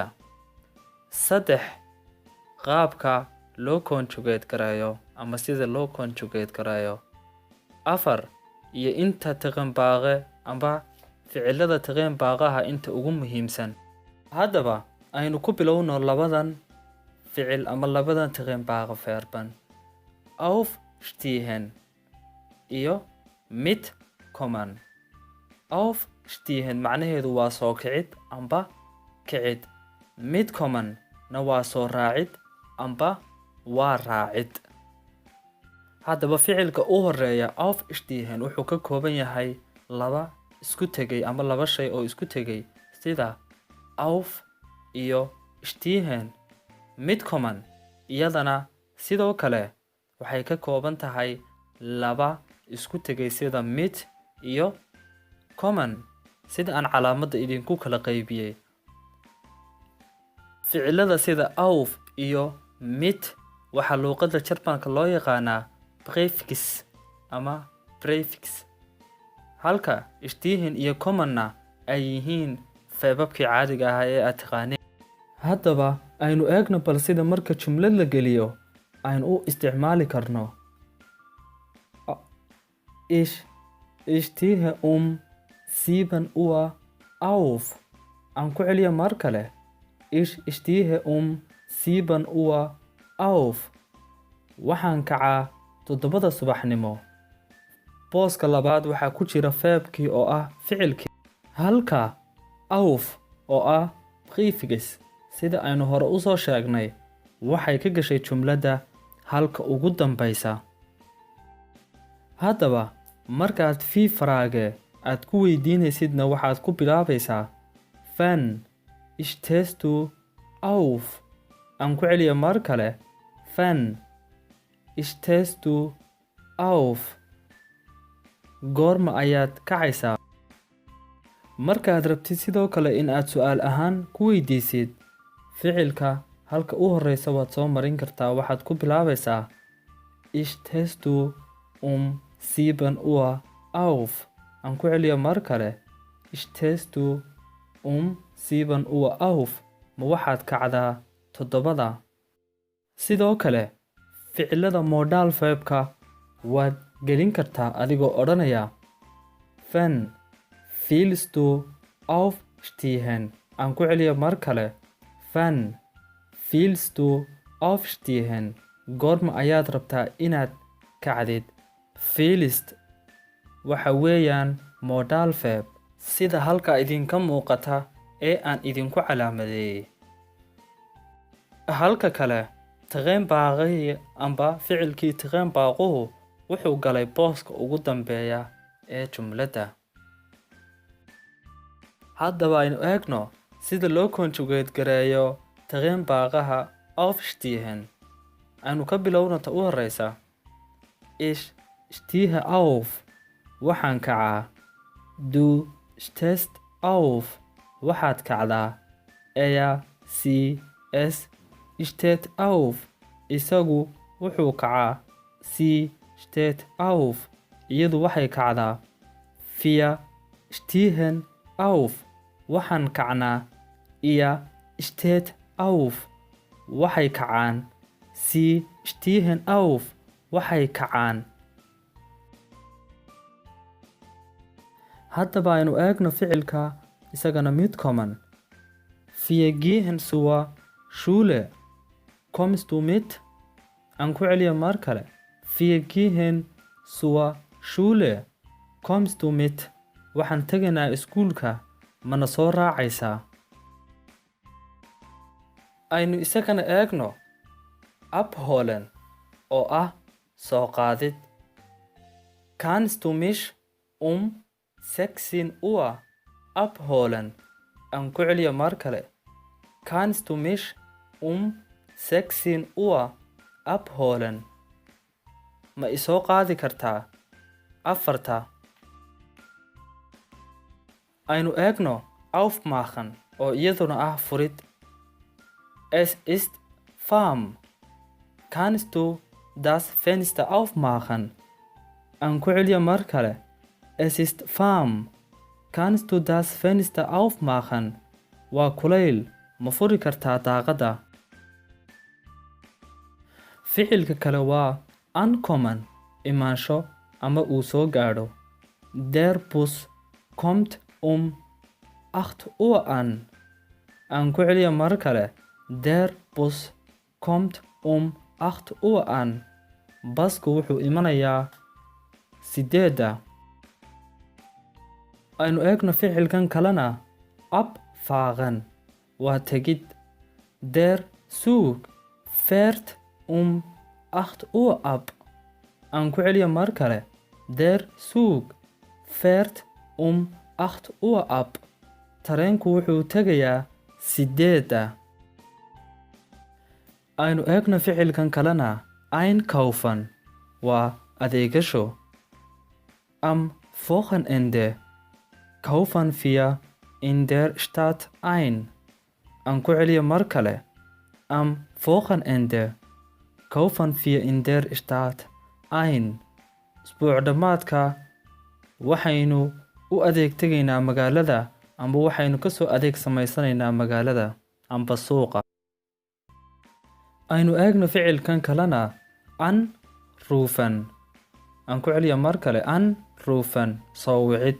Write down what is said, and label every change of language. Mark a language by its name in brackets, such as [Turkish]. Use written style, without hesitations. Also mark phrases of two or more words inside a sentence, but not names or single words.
[Somali] 3 qaabka loo conjugate gareeyo ama sida loo conjugate gareeyo. 4 iyo inta Trennpaare ama ficilada Trennpaaraha inta ugu muhiimsan. Haddaba aynu ku bilowno labadan ficil ama labadan [German] Trennpaare Verben. Aufstehen iyo mitkommen. [Somali] Aufstehen macnaheedu waa soo kicid amba kicid. Mitkommen na waa soo raacid amba waa raacid. Haddaba ficilka u horeeya aufstehen wuxuu ka kooban yahay laba isku tegay ama laba shay oo isku tegay sida auf iyo stehen. Mitkommen iyadana sidoo kale waxay ka kooban tahay laba isku tegay sida mit iyo kommen sida aan calaamadda idinku kala qaybiyay. ficilada sida auf iyo mit waxaa luqadda Jarmalka loo yaqaanaa prefix ama prefix, halka stehen iyo kommenna ay yihiin feebabkii caadiga ah ee aad taqaaneen. Haddaba aynu eegno bal sida marka jumlad la geliyo aynu u isticmaali karno. [German] Ich stehe 7 Uhr auf. [Somali] Aan ku celiyo mar kale. [German] Ich stehe 7 Uhr auf. [Somali] Waxaan kacaa 7 subaxnimo. Booska labaad waxaa ku jira feebkii oo ah ficilkii, halka auf oo ah prefix sida aynu hore u soo sheegnay waxay ka gashay jumladda halka ugu dambaysa. Haddaba markaad fii faraage aad ku weydiinaysidna waxaad ku bilaabaysaa [German] wann stehst du auf. [Somali] Aan ku celiyo mar kale. [German] Wann stehst du auf. [Somali] goorma ayaad kacaysaa. Markaad rabtid sidoo kale in aad su'aal ahaan ku weydiisid ficilka halka u horeysa waad soo marin kartaa. waxaad ku bilaabaysaa [German] stehst du 7 Uhr auf. [Somali] Aan ku celiyo mar kale. [German] stehst du 7 Uhr auf. [Somali] ma waxaad kacdaa 7. sidoo kale ficilada modal verbka waad gelin kartaa adigoo odhanaya [German] wann willst du aufstehen. [Somali] aan ku celiyo mar kale. [German] wann willst du aufstehen. [Somali] goorma ayaad rabtaa inaad kacdid. willst waxa weeyaan [English] modal verb [Somali] sida halka idinka muuqata ee aan idinku calaamadeeyay. halka kale Trennpaare amba ficilkii Trennpaaruhu wuxuu galay booska ugu dambeeya ee jumladda. Haddaba aynu eegno sida loo conjugate gareeyo Trennpaaraha aufstehen. aynu ka bilowno ta u horeysa. [German] Ich stehe auf. [Somali] waxaan kacaa. [German] Du stehst auf. [Somali] waxaad kacdaa. [German] sie steht auf. [Somali] isagu wuxuu kacaa. [German] sie steht auf. [Somali] iyadu waxay kacdaa. [German] wir stehen auf. [Somali] waxaan kacnaa. [German] ihr steht auf. [Somali] waxay kacaan. [German] sie stehen auf. [Somali] waxay kacaan. haddaba aynu eegno ficilka isagana mitkommen. [German] Wir gehen zur Schule. Kommst du mit? [Somali] Aan ku celiyo mar kale. [German] Wir gehen zur Schule. Kommst du mit? [Somali] Waxaan tegaynaa iskuulka, mana soo raacaysaa? Aynu isagana eegno abholen oo ah soo qaadid. [German] Kannst du mich 16 Uhr abholen? [Somali] Aan ku celiyo mar kale. [German] Kannst du mich 16 Uhr abholen? [Somali] Ma isoo qaadi kartaa 4? Aynu eegno aufmachen oo iyaduna ah furid. [German] Es ist warm. Kannst du das Fenster aufmachen? [Somali] Aan ku celiyo mar kale. [German] Es ist warm. Kannst du das Fenster aufmachen? [Somali] Waa kulayl, ma furi kartaa daaqadda? Ficilka kale waa ankommen, imaansho ama uu soo gaadho. [German] Der Bus kommt 8 Uhr an. [Somali] Aan ku celiyo mar kale. [German] Der Bus kommt 8 Uhr an. [Somali] Basku wuxuu imanayaa 8. Aynu eegno ficilkan kalena abfahren waa tegid. [German] Der Zug fährt 8 Uhr ab. [Somali] Aan ku celiyo mar kale. [German] Der Zug fährt 8 Uhr ab. [Somali] Tareenku wuxuu tegayaa 8. Aynu eegno ficilkan kalena einkaufen waa adeegasho. [German] Am Wochenende kaufen wir in der Stadt ein. [Somali] Aan ku celiyo mar kale. [German] Am Wochenende kaufen wir in der Stadt ein. [Somali] Isbuuc dhammaadka waxaynu u adeeg tegaynaa magaalada, amba waxaynu ka soo adeeg samaysanaynaa magaalada amba suuqa. Aynu eegno ficilkan kalena anrufen. Aan ku celiyo mar kale. Anrufen soo wicid.